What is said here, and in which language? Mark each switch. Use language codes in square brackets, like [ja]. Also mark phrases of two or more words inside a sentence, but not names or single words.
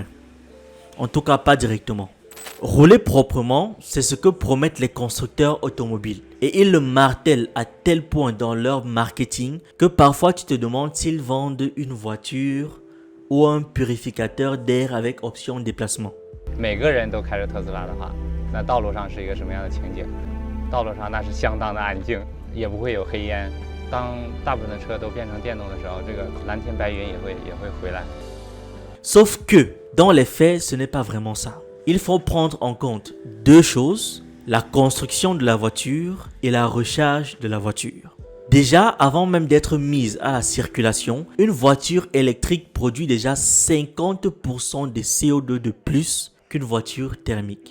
[fr] En tout cas pas directement. Rouler proprement, c'est ce que promettent les constructeurs automobiles. Et ils le martèlent à tel point dans leur marketing que parfois tu te demandes s'ils vendent une voiture ou un purificateur d'air avec option déplacement. [zh] 每个人都开着特斯拉的话，那道路上是一个什么样的情景？道路上那是相当的安静，也不会有黑烟。当大部分的车都变成电动的时候，这个蓝天白云也会回来。 [fr] Sauf que, dans les faits, ce n'est pas vraiment ça. Il faut prendre en compte deux choses, la construction de la voiture et la recharge de la voiture. Déjà, avant même d'être mise à la circulation, une voiture électrique produit déjà 50% de CO2 de plus qu'une voiture thermique.